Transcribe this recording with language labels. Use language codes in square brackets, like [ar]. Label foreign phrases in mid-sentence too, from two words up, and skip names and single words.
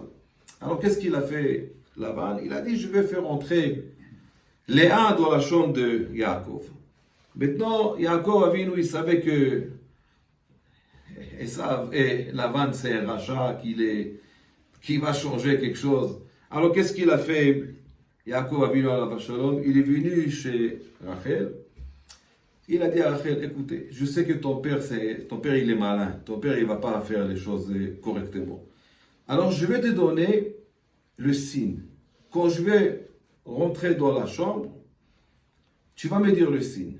[fr] Alors, qu'est-ce qu'il a fait, Lavan? Il a dit, je vais faire entrer Léa dans la chambre de Yaakov. Maintenant, Yaakov Avinu, il savait que Esav et Lavan, c'est un rachat qui va changer quelque chose. Alors, qu'est-ce qu'il a fait? [he] יעקב אבינו עליו השלום, [fr] il est venu chez Rachel. Il a dit à Rachel, écoutez, je sais que ton père, il est malin. Ton père, il ne va pas faire les choses correctement. Alors, je vais te donner le signe. Quand je vais rentrer dans la chambre, tu vas me dire le signe.